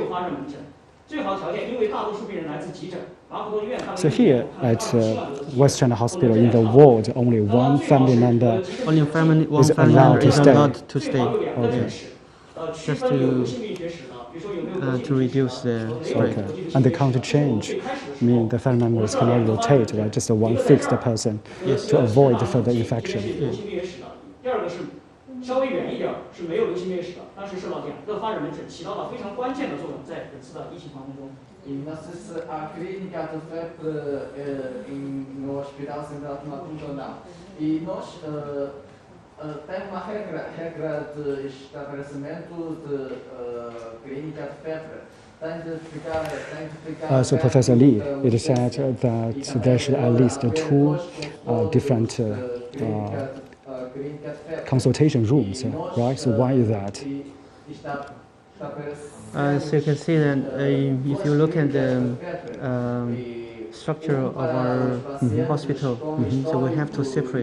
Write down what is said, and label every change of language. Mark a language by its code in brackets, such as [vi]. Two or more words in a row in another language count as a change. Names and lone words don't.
[en] So here at West China Hospital, in the ward, only one family member Only one family allowed member to is stay. allowed to stay. Okay. Just to reduce the spread. Okay, and they can't change. I mean, the family members cannot rotate, right? Just one fixed person to avoid further infection. [zh] 第二个是稍微远一点是没有流行病学史的，当时设了2个发热门诊，起到了非常关键的作用，在本次的疫情防控中。 [pt] E não sei se a clínica de febre no Hospital Central de Maputo ou não. E nós tem uma regra de estabelecimento de clínica de febre. Tem de ficar [en] So Professor Li, it is said that there should at least 2 different consultation rooms, right? So why is that? As you can see, that if you look at the structure of our hospital, so we have to separate.